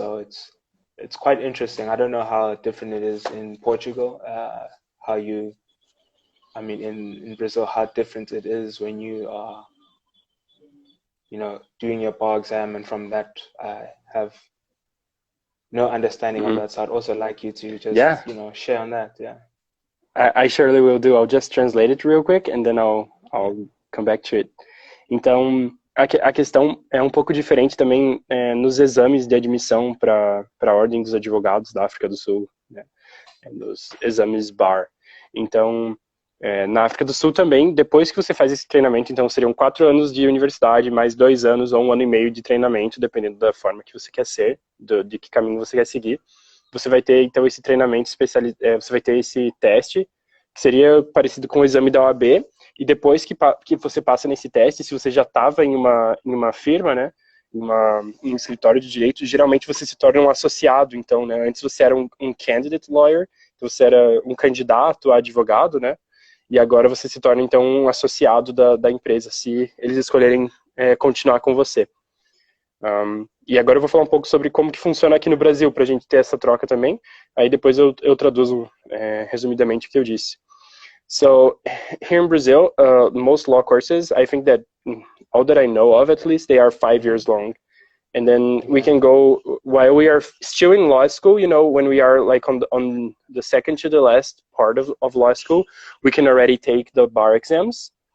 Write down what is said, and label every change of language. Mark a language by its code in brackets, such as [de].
[en] So it's quite interesting. I don't know how different it is in Portugal, in Brazil, how different it is when you are, you know, doing your bar exam, and from that I have no understanding of that. So I'd also like you to just, you know, share on that. Yeah. I surely will do. I'll just translate it real quick and then I'll come back to it. [pt] Então, a questão é um pouco diferente também nos exames de admissão para a Ordem dos Advogados da África do Sul, né? Nos exames BAR. Então, na África do Sul também, depois que você faz esse treinamento, então seriam 4 anos de universidade, mais 2 anos ou 1 ano e meio de treinamento, dependendo da forma que você quer ser, de que caminho você quer seguir. Você vai ter, então, esse treinamento você vai ter esse teste, que seria parecido com o exame da OAB, e depois que você passa nesse teste, se você já estava em uma firma, né, em um escritório de direito, geralmente você se torna um associado. Então, né, antes você era um candidate lawyer, você era um candidato a advogado, né, e agora você se torna, então, um associado da empresa, se eles escolherem continuar com você. E agora eu vou falar um pouco sobre como que funciona aqui no Brasil, para a gente ter essa troca também. Aí depois eu traduzo resumidamente o que eu disse. [en] So, here in Brazil, most law courses, I think that all that I know of, at least, they are 5 years long. And then we can go, while we are still in law school, you know, when we are like on the second to the last part of law school, we can already take the bar exams.